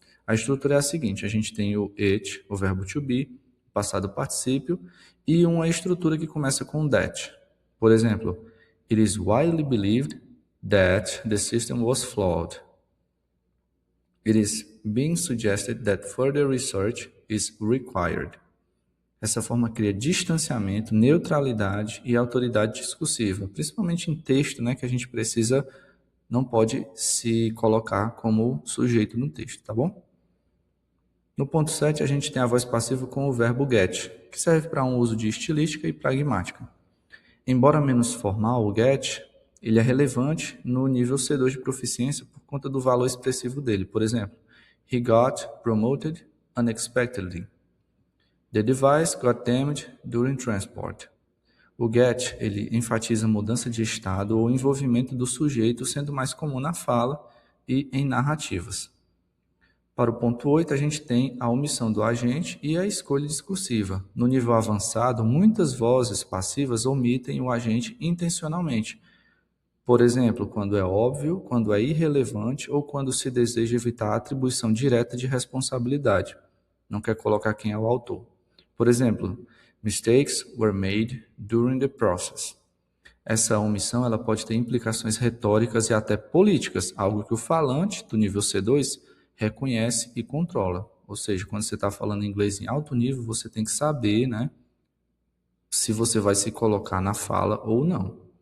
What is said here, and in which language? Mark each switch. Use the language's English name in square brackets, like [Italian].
[Portuguese] A estrutura é a seguinte, a gente tem o it, o verbo to be, o passado particípio, e uma estrutura que começa com that. Por exemplo, [English] it is widely believed that the system was flawed. It is being suggested that further research is required. [Portuguese] Essa forma cria distanciamento, neutralidade e autoridade discursiva, principalmente em texto, né, que a gente não pode se colocar como sujeito no texto, tá bom? No ponto 7, a gente tem a voz passiva com o verbo get, que serve para um uso de estilística e pragmática. Embora menos formal, o get ele é relevante no nível C2 de proficiência por conta do valor expressivo dele. Por exemplo, [English] he got promoted unexpectedly. The device got damaged during transport. [Portuguese] O get ele enfatiza mudança de estado ou envolvimento do sujeito, sendo mais comum na fala e em narrativas. Para o ponto 8, a gente tem a omissão do agente e a escolha discursiva. No nível avançado, muitas vozes passivas omitem o agente intencionalmente. Por exemplo, quando é óbvio, quando é irrelevante ou quando se deseja evitar a atribuição direta de responsabilidade. Não quer colocar quem é o autor. Por exemplo, [English] mistakes were made during the process. [Portuguese] Essa omissão ela pode ter implicações retóricas e até políticas, algo que o falante do nível C2 reconhece e controla. Ou seja, quando você está falando inglês em alto nível, você tem que saber, né, se você vai se colocar na fala ou não.